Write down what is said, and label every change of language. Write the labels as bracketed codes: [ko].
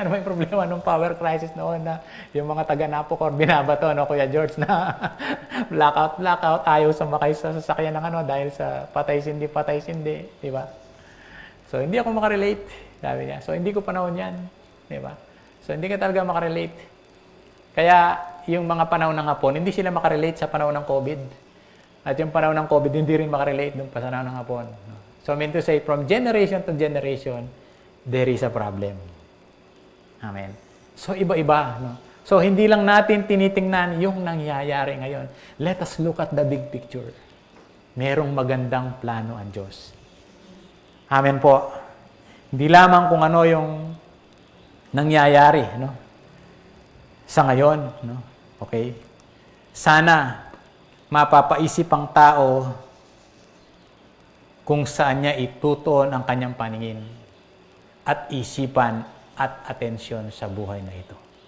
[tl] Ano ba yung problema nung power crisis noon na yung mga taga-Napocor binabato, no, Kuya George, na blackout, ayaw sumakay sa sasakyan ng dahil sa patay-sindi, di ba? So, hindi ako makarelate, sabi niya. So, hindi ko panahon yan, di ba? So, hindi ka talaga makarelate. Kaya, yung mga panahon ng hapon, hindi sila makarelate sa panahon ng COVID. At yung panahon ng COVID, hindi rin makarelate nung panahon ng hapon. [en] So, I mean to say, from generation to generation, there is a problem. [tl] Amen. So, iba-iba. No? So, hindi lang natin tinitingnan yung nangyayari ngayon. [en] Let us look at the big picture. [tl] Merong magandang plano ang Diyos. Amen po. Hindi lamang kung ano yung nangyayari, no? Sa ngayon, no? Okay? Sana mapapaisip ang tao kung saan niya itutuon ang kanyang paningin at isipan at atensyon sa buhay na ito.